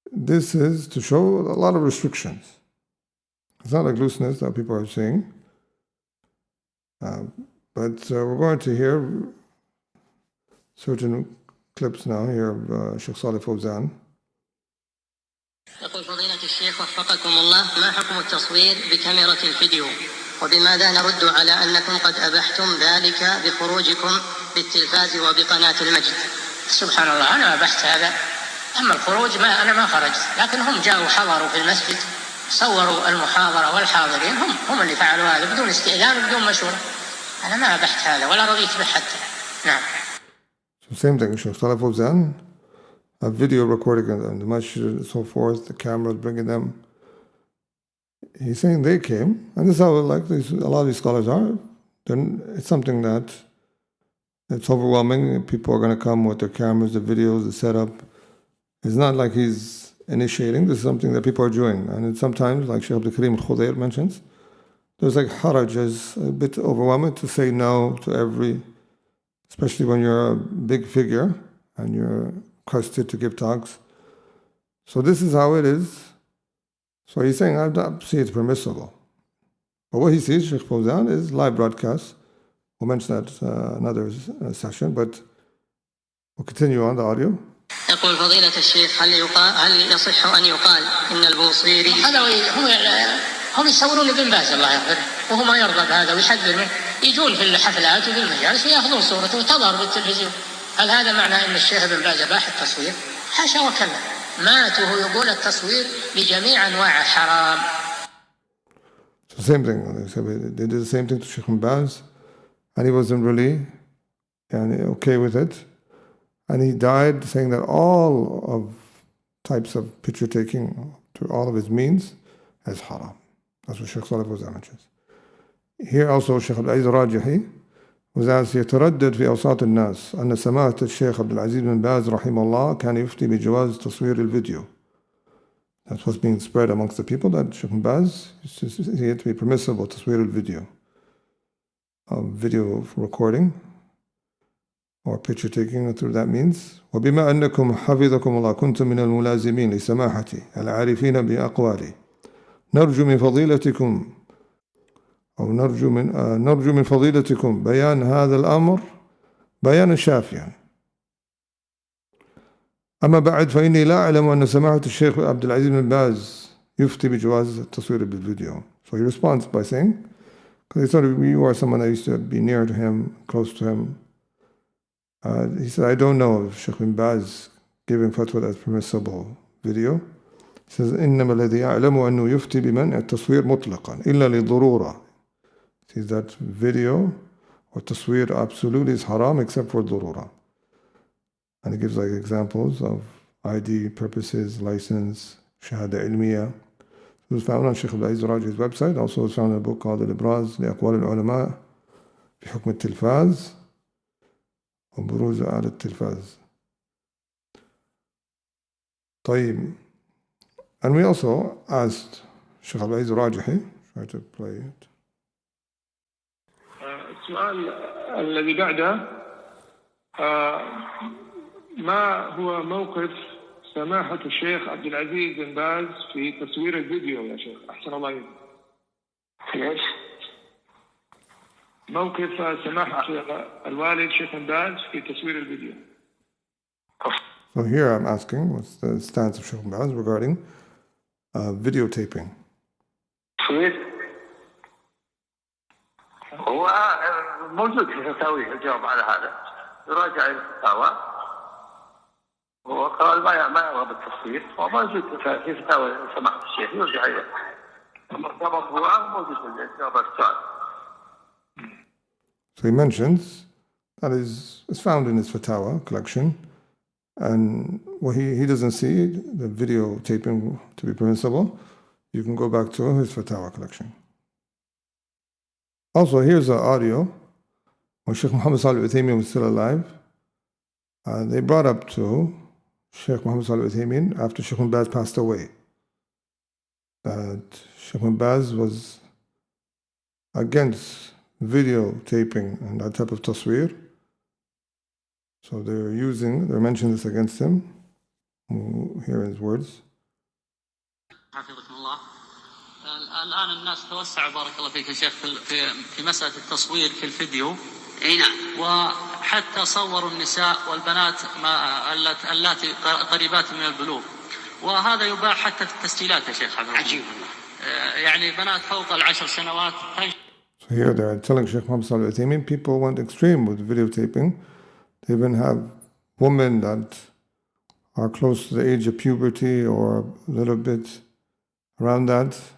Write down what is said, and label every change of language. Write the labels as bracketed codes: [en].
[en] This is to show a lot of restrictions. It's not like looseness that people are saying, but we're going to hear certain clips now here of Shaykh Salih Fawzan. [ar] يقول فضيلة الشيخ وفقكم الله: ما حكم التصوير بكاميرا الفيديو؟ وبماذا نرد على أنكم قد أبحتم ذلك بخروجكم بالتلفاز وبقناة المجد؟ سبحان الله، أنا أبحت هذا. أما الخروج أنا ما خرجت، لكن هم جاءوا حضروا في المسجد، صوروا المحاضرة والحاضرين، هم اللي فعلوا هذا بدون استئذان وبدون مشورة. أنا ما أبحت هذا ولا رضيت به حتى. نعم. [en] So same thing, Shaykh Salih Fawzan, a video recording and the masjid and so forth, the cameras bringing them. He's saying they came, and this is how a lot of these scholars are. Then it's something that it's overwhelming. People are going to come with their cameras, the videos, the setup. It's not like he's initiating. This is something that people are doing, and it's sometimes, like Shaykh Abdul Khudair mentions, there's like haraj, is a bit overwhelming to say no to every, especially when you're a big figure and you're requested to give talks. So this is how it is. So he's saying, I don't see it's permissible. But what he sees, Shaykh Fawzan, is live broadcast. We'll mention that another session, but we'll continue on the audio. [ar] يقول فضيلة الشيخ: هل يصح أن يقال إن البوصيري هذا هم يصورون ابن باز الله يغفره، وهو ما يرضى بهذا ويحذر منه. يجون في الحفلات وفي المجالس ويأخذون صورته وتظهر بالتلفزيون. هل هذا معنى أن الشيخ ابن باز أباح التصوير؟ حاشا وكلا. ماته يقول التصوير بجميع أنواعه حرام. [en] So same thing. They did the same thing to Shaykh bin Baz, and he wasn't really okay with it. And he died saying that all of types of picture taking to all of his means is haram. That's what Shaykh Salih Fawzan mentions. [ar] Here also Shaykh Abdul Aziz Rajihi was asked: يتردد في أوساط الناس أن سماحة الشيخ عبد العزيز بن باز رحمه الله كان يفتي بجواز تصوير الفيديو. [en] That's what's being spread amongst the people, that Shaykh bin Baz used to see it to be permissible تصوير الفيديو, video recording or picture taking through that means. [ar] وبما أنكم حفظكم الله كنتم من الملازمين لسماحتي العارفين بأقوالي نرجو من فضيلتكم أو نرجو من فضيلتكم بيان هذا الأمر بيانا شافيا. أما بعد فإني لا أعلم أن سماحة الشيخ عبد العزيز بن باز يفتي بجواز التصوير بالفيديو. [en] So he responds by saying, because he thought you are someone that used to be near to him, close to him. He said, I don't know if Shaykh bin Baz giving fatwa that's permissible video. [ar] says إنما الذي يعلم أنه يفتي بمنع التصوير مطلقا إلا للضرورة. [en] Says that video or taswir absolutely is haram except for ضرورة. And it gives like examples of ID purposes, license, shahada ilmiya. It was found on Shaykh al-Raji's website. [ar] Also it was found in a book called الإبراز لأقوال العلماء في حكم التلفاز وبروز على التلفاز. طيب. [en] And we also asked Shaykh al-Raji, try to play it. [ar] السؤال الذي بعده ما هو موقف سماحة الشيخ عبد العزيز بن باز في تصوير الفيديو يا شيخ أحسن الله إليك؟ ايش؟ موقف سماحة الوالد شيخ بن باز في تصوير الفيديو. [en] So here I'm asking what's the stance of Shaykh bin Baz regarding videotaping. [ar] تصوير هو موجود في فتاوي الجواب على هذا يراجع الفتاوى هو قال ما يرغب التصوير هو موجود في فتاوى سماحة الشيخ يرجع إليه هو موجود في الجواب السؤال. [en] So he mentions that is found in his fatawa collection, and what he doesn't see the videotaping to be permissible. You can go back to his fatawa collection. Also, here's an audio when Shaykh Muhammad bin Saalih was still alive. They brought up to Shaykh Muhammad bin Saalih after Shaykh bin Baz passed away that Shaykh bin Baz was against videotaping and that type of taswir. So they're mentioning this against him. Here are his words. [ar] حفظكم الله. الآن الناس توسعوا بارك الله فيك يا شيخ في مسألة التصوير في الفيديو. اي نعم. وحتى صوروا النساء والبنات اللاتي قريبات من البلوغ. وهذا يباح حتى في التسجيلات يا شيخ حفظكم الله. عجيب. يعني بنات فوق ال10 سنوات. [en] So here they're telling Shaykh Muhammad bin Saalih people went extreme with videotaping. They even have women that are close to the age of puberty or a little bit around that.